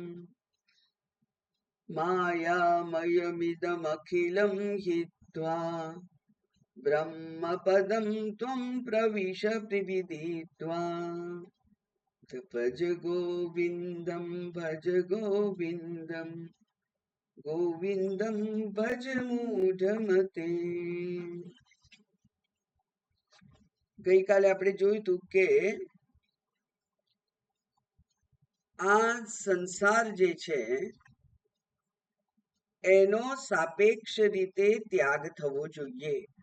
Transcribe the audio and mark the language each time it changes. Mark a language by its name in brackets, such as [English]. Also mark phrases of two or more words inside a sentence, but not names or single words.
[Sanskrit] मायामयमिदमखिलं हित्वा ब्रह्मपदं त्वं प्रविश विदित्वा भज गोविन्दं भज गोविन्दं गोविन्दं भज मूढमते। [Gujarati] ગઈકાલે આપણે જોયું હતું કે આ સંસાર જે છે એનો સાપેક્ષ રીતે ત્યાગ થવો જોઈએ.